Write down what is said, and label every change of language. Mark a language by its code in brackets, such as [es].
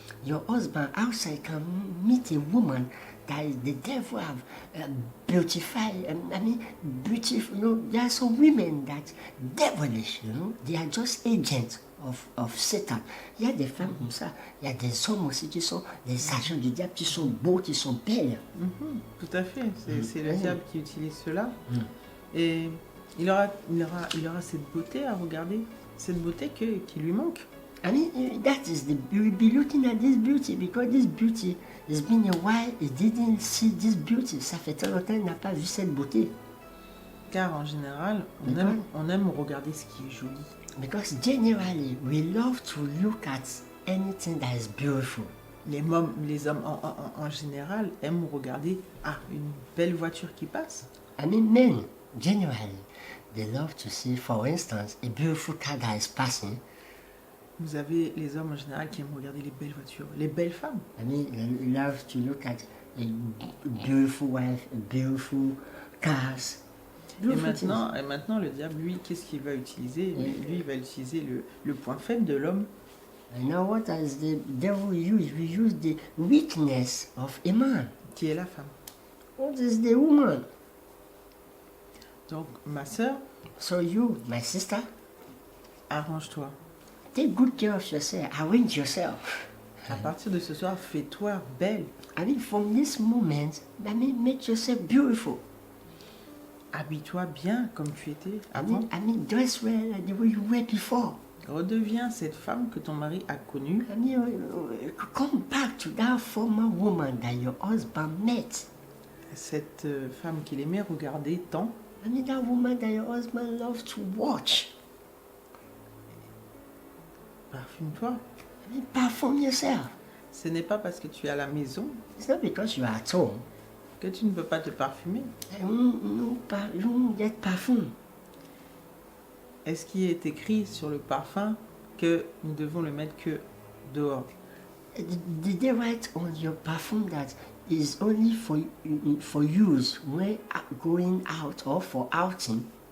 [en] Your husband outside can meet a woman that the devil have beautified. Beautiful. There are some women that devilish. They are just agents of Satan. [fr] Il y a des femmes comme ça. Il y a des hommes aussi qui sont des agents du diable, qui sont beaux, qui sont belles. Tout à fait. C'est le diable qui utilise cela. Et il aura cette beauté à regarder, cette beauté qui lui manque. [en] I mean, you will be looking at this beauty because this beauty, it's been a while, he didn't see this beauty. [fr] Ça fait très longtemps qu'il n'a pas vu cette beauté. Car en général, on aime regarder ce qui est joli. [en] Because generally, we love to look at anything that is beautiful. [fr] Les hommes en général aiment regarder une belle voiture qui passe. [en] I mean, men, generally, they love to see, for instance, a beautiful car that is passing. [fr] Vous avez les hommes en général qui aiment regarder les belles voitures, les belles femmes. [en] I mean, they love to look at a beautiful wife, beautiful cars. [fr] Et maintenant, le diable, lui, qu'est-ce qu'il va utiliser? Lui, il va utiliser le point faible de l'homme. [en] And now what does the devil use? We use the weakness of a man. [fr] Qui est la femme. [en] What is the woman? [fr] Donc, ma sœur, [en] So you, my sister, [fr] arrange-toi. [en] take good care of yourself. Arrange yourself. [fr] À partir de ce soir, fais-toi belle. [en] I mean, from this moment, make yourself beautiful. [fr] Habille-toi bien comme tu étais avant. [en] I mean, dress well like the way you were before. [fr] Redeviens cette femme que ton mari a connue. [en] I mean, come back to that former woman that your husband met. [fr] Cette femme qu'il aimait regarder tant. [en] I mean, that woman that your husband loved to watch. [fr] Parfume-toi. [en] I mean, perform yourself. [fr] Ce n'est pas parce que tu es à la maison [en] It's not because you are at home. [fr] que tu ne peux pas te parfumer. [en] You won't get perfume. [fr] Est-ce qu'il est écrit sur le parfum que nous devons le mettre que dehors? [en] Did they write on your perfume that is only for use when going out or for outing.